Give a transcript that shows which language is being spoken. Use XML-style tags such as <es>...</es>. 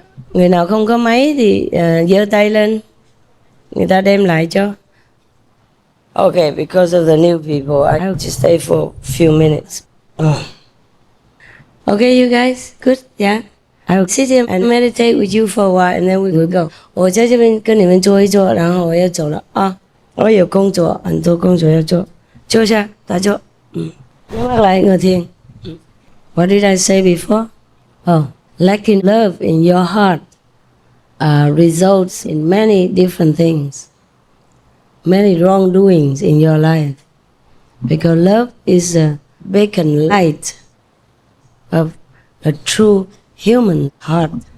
<vi>Người nào không có máy thì giơ tay lên, người ta đem lại cho.</vi> <en>Okay, because of the new people, I have to stay for a few minutes. Okay, you guys, good, yeah. I will sit here and meditate with you for a while, and then we will go.</en> <zh>我在这边跟你们坐一坐，然后我要走了啊！我有工作，很多工作要做，坐下，打坐。</zh> <vi>nhắm mắt lại ngồi thiền.</vi> <en>What did I say before? Lacking love in your heart results in many different things, many wrongdoings in your life, because love is a beacon light of a true human heart.</en>